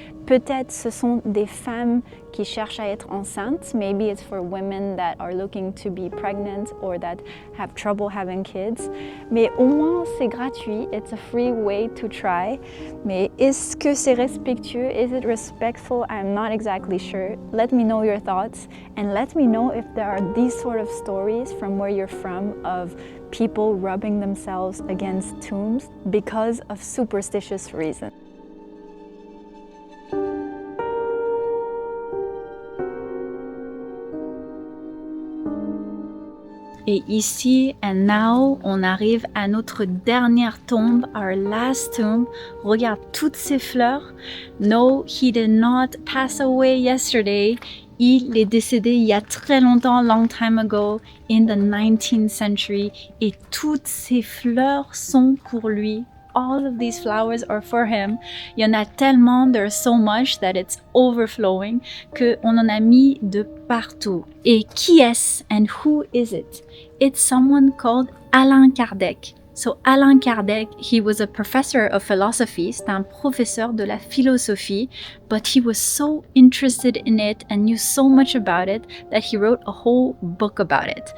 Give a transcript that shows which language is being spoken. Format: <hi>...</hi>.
<fr>Peut-être ce sont des femmes qui cherchent à être enceintes.</fr> <en>Maybe it's for women that are looking to be pregnant or that have trouble having kids.</en> <fr>Mais au moins c'est gratuit.</fr> <en>It's a free way to try.</en> <fr>Mais est-ce que c'est respectueux?</fr> <en>Is it respectful? I'm not exactly sure. Let me know your thoughts and let me know if there are these sort of stories from where you're from of people rubbing themselves against tombs because of superstitious reasons.</en> <fr>Et ici,</fr> <en>and now,</en> <fr>on arrive à notre dernière tombe,</fr> <en>our last tomb.</en> <fr>Regarde toutes ces fleurs.</fr> <en>No, he did not pass away yesterday.</en> <fr>Il est décédé il y a très longtemps,</fr> <en>long time ago, in the 19th century.</en> <fr>Et toutes ces fleurs sont pour lui.</fr> <en>All of these flowers are for him.</en> <fr>Il y en a tellement,</fr> <en>there's so much that it's overflowing,</en> <fr>qu'on en a mis de partout. Et qui est-ce?</fr> <en>And who is it? It's someone called Allan Kardec. So Allan Kardec, he was a professor of philosophy,</en> <fr>c'est un professeur de la philosophie,</fr> <en>but he was so interested in it and knew so much about it that he wrote a whole book about it.</en>